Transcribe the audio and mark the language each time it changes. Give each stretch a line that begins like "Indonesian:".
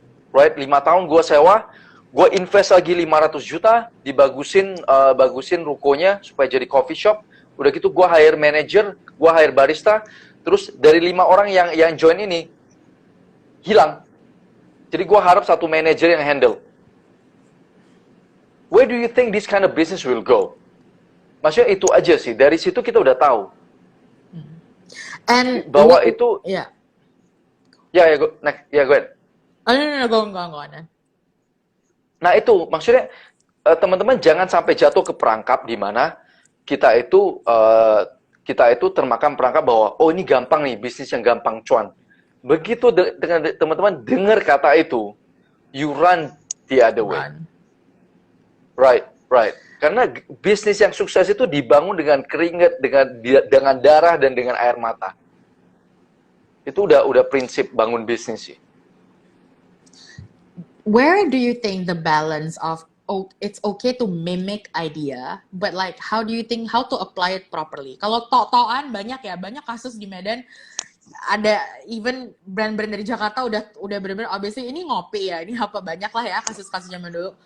Indonesian: Right, 5 tahun gue sewa, gue invest lagi 500 juta, bagusin rukonya supaya jadi coffee shop. Udah gitu gue hire manager, gue hire barista, terus dari 5 orang yang join ini hilang. Jadi gue harap satu manager yang handle.
English: Where do you think this kind of business will go?
Indonesian: Maksudnya itu aja sih. Dari situ kita udah tahu.
English: And
Indonesian: bahwa itu
English: yeah. Ya go ahead. Oh, no, go on.
Indonesian: Nah itu maksudnya teman-teman jangan sampai jatuh ke perangkap di mana kita itu termakan perangkap bahwa oh ini gampang nih, bisnis yang gampang cuan. Begitu dengan teman-teman dengar kata itu,
English: you run the other way. Right.
Indonesian: Karena bisnis yang sukses itu dibangun dengan keringat, dengan darah dan dengan air mata. Itu udah prinsip bangun bisnis sih.
English: Where do you think the balance of it's okay to mimic idea, but like how do you think how to apply it properly?
Indonesian: Kalau tok-tokan banyak kasus di Medan, ada even brand-brand dari Jakarta udah benar-benar obviously ini ngopi ya, ini apa banyak lah ya kasus-kasus zaman dulu.